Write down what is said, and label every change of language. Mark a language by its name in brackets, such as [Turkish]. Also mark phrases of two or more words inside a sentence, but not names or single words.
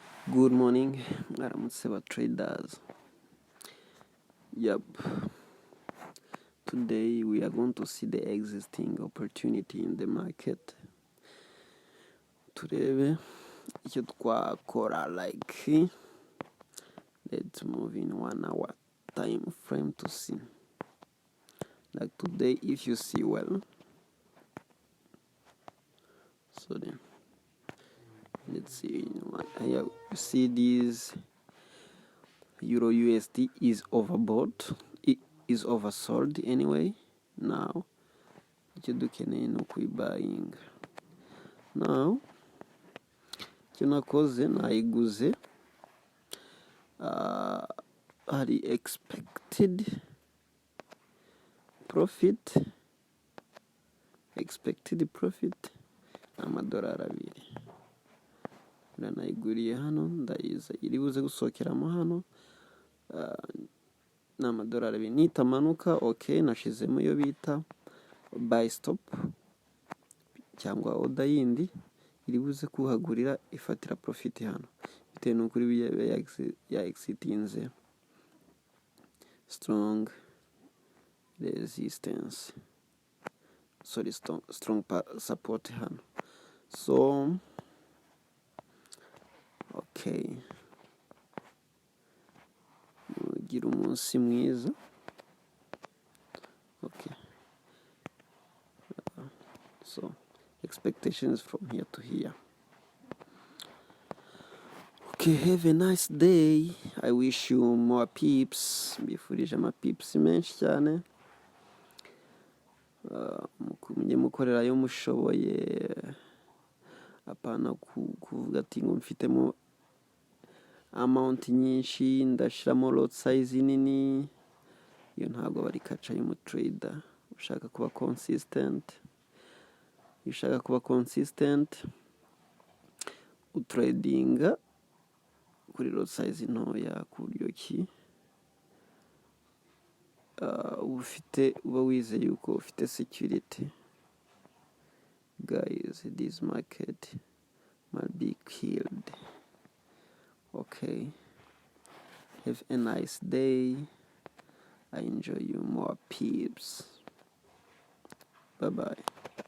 [English] Good morning, [Kinyarwanda] mwaramutse ba traders. Yep. [English] Today we are going to see the existing opportunity in the market. [Kinyarwanda] Turebe icyo twakora like. [English] Let's move in 1 hour time frame to see. Like today, if you see well. So then, let's see. Here you see this Euro USD is overbought. It is oversold anyway. Now, [Kinyarwanda] icyo dukeneye ni ukuyibuyinga. Now, icyo nakoze nayiguze. Hari [English] expected profit [Kinyarwanda] amadolari 2. Nayiguriye hano ndayiza iri buze gusohokeramo hano n'amadolari 2. Nitamanuka okay, nashizemo iyo bita [English] buy stop [Kinyarwanda] cyangwa order yindi iri buze kuhagurira ifatira profit hano bitewe n'uko ya exitinze [English] strong resistance, sorry, strong support [Kinyarwanda] hano. So okay, gira umunsi mwiza. [English] Okay, so expectations from here to here. Okay, have a nice day. I wish you more peeps. [Kinyarwanda] Mbifurije ama peeps menshi cyane. Mujye mukorera yo mushoboye, apana kuvuga ati ngo mfitemo amount nyinshi ndashiramo [English] lot size [Kinyarwanda] nini. Iyo ntabwo bari kaca y'umutrader. Ushaka kuba consistent, utradinga kuri [English] lot size [Kinyarwanda] ntoya ku buryo ki uba wizeye yuko ufite security. [English] Guys, this market might be killed. Okay, have a nice day. I enjoy you more peeps. Bye bye.